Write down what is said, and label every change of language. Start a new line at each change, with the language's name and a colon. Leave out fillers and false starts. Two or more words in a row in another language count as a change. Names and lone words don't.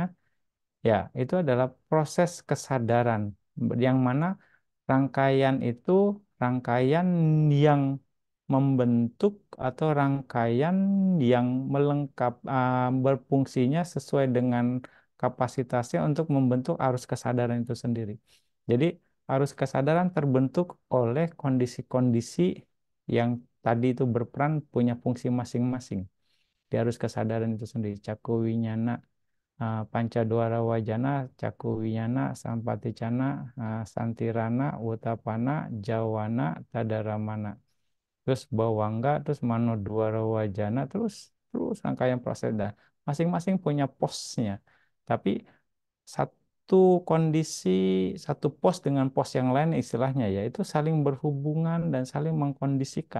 Indonesian: Ya, itu adalah proses kesadaran yang mana rangkaian itu rangkaian yang membentuk atau rangkaian yang berfungsinya sesuai dengan kapasitasnya untuk membentuk arus kesadaran itu sendiri. Jadi, arus kesadaran terbentuk oleh kondisi-kondisi yang tadi itu berperan punya fungsi masing-masing di arus kesadaran itu sendiri.
Pali: Caku winyana, Pancadwara Wajana, Caku Wiyana, Sampaticana, Santirana, Utapana, Jawana, Tadaramana.
Indonesian: Terus Bawangga, terus Manodwara Wajana, terus terus rangkaian proses. Dan masing-masing punya posnya. Tapi satu kondisi, satu pos dengan pos yang lain istilahnya ya, itu saling berhubungan dan saling mengkondisikan.